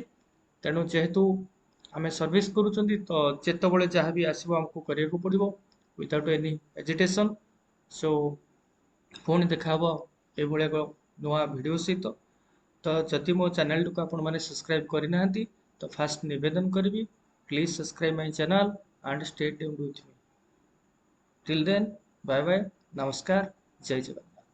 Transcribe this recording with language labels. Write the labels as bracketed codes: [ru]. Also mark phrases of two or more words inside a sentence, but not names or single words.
[or] ତେଣୁ ଯେହେତୁ ଆମେ ସର୍ଭିସ କରୁଛନ୍ତି ତ ଯେତେବେଳେ ଯାହା ବି ଆସିବ ଆମକୁ କରିବାକୁ ପଡିବ [en] without any hesitation. [or] ସୋ ପୁଣି ଦେଖାହବ ଏଇଭଳି ଏକ ନୂଆ ଭିଡିଓ ସହିତ। ତ ଯଦି ମୋ ଚ୍ୟାନେଲଟିକୁ ଆପଣମାନେ ସବସ୍କ୍ରାଇବ କରିନାହାନ୍ତି ତ ଫାଷ୍ଟ ନିବେଦନ କରିବି, [en] please subscribe my channel and stay tuned with me. Till then, bye bye, [or] ନମସ୍କାର, ଜୟ ଜଗନ।